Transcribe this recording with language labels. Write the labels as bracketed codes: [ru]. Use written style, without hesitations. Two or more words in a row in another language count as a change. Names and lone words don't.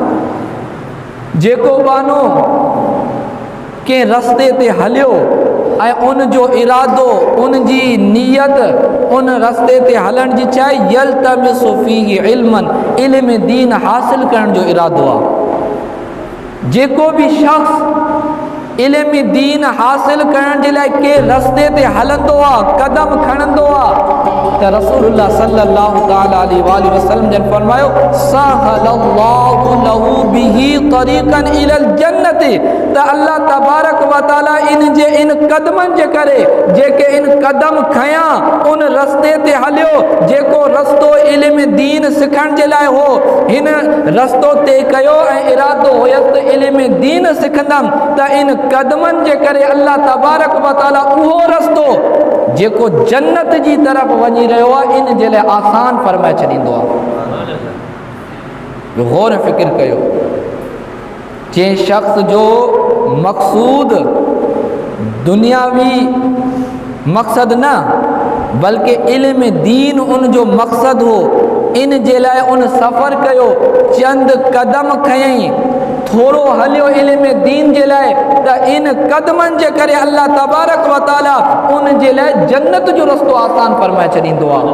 [sd] जेको बानो के रस्ते ते हलियो ऐं उन जो इरादो उन जी नियत उन रस्ते ते हलण जी चाहे [ar] يلتمس فيه علما [sd] इल्म दीन हासिल करण जो इरादो आहे। जेको भी शख्स इल्म दीन हासिल करण जे लाइ के रस्ते ते हलंदो आहे कदम खणंदो आहे त [ar] رسول الله صلى الله تعالى عليه وسلم [sd] जन फरमायो [ar] سهل الله له به طريقا إلى الجنة. [sd] त अल्लाह [ar] تبارك وتعالى [sd] इन कदमनि जे करे जेके इन कदम खयां उन रस्ते ते हलियो जेको रस्तो इल्म दीन सिखण जे लाइ हो हिन रस्तो ते कयो ऐं इरादो हुयसि इल्म दीन सिखंदमि त इन कदमनि जे करे अल्लाह [ar] تبارك وتعالى [sd] उहो रस्तो जेको जन्नत जी तरफ़ वञी रहियो आहे इन जे लाइ आसान फरमाए छॾींदो आहे। गौर फ़िक्र कयो जंहिं शख़्स जो मक़सूद दुनियावी मक़सद न बल्कि इल्म दीन उन जो मक़सद हो इन जे लाइ उन सफ़र कयो, चंद कदम खयई, थोरो हलियो इल्म दीन जे लाइ, त इन कदमनि जे करे अल्लाह [ar] تبارك وتعالى [sd] उन जे लाइ जन्नत जो रस्तो आसान फरमाए छॾींदो आहे।